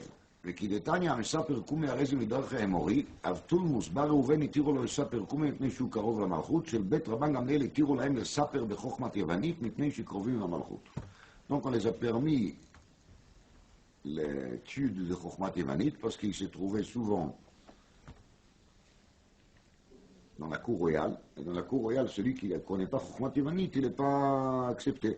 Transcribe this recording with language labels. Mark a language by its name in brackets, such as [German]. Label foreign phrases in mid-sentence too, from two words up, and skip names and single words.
[Hebrew] וכי דתניא המספר קומי הרי זה מדרך האמורי, אב תולמוס בר ראובן התירו לו לספר קומי מפני שהוא קרוב למלכות, של בית רבן גמליאל התירו להם לספר בחוכמת יוונית מפני שקרובים למלכות. [French] Donc on les a permis l'étude de [Hebrew] חוכמת יוונית [French] parce qu'ils se trouvaient souvent dans la cour royale, et dans la cour royale, celui qui ne connaît pas [Hebrew] חוכמת יוונית, [French] il n'est pas accepté.